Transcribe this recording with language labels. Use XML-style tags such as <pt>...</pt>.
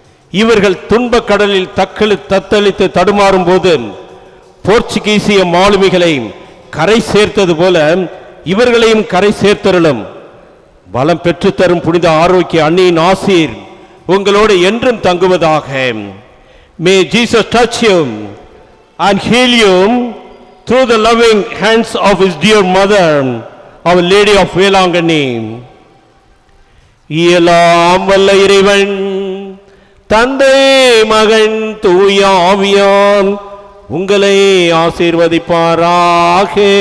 <ta>இவர்கள் துன்பக் கடலில் தத்தளித்து தடுமாறும் போது போர்ச்சுகீசிய மாலுமிகளை கரை சேர்த்தது போல இவர்களையும் கரை சேர்த்தருளும். பலம் பெற்று தரும் புனித ஆரோக்கிய அன்னையின் ஆசீர் உங்களோடு என்றும் தங்குவதாக.</ta> <en>May Jesus touch you and heal you through the loving hands of his dear mother, Our Lady of Velangani.</en> <ta>இயலாம் வல்ல இறைவன் தந்தை மகன் தூய ஆவியால் உங்களை ஆசீர்வதிப்பாராக.</ta>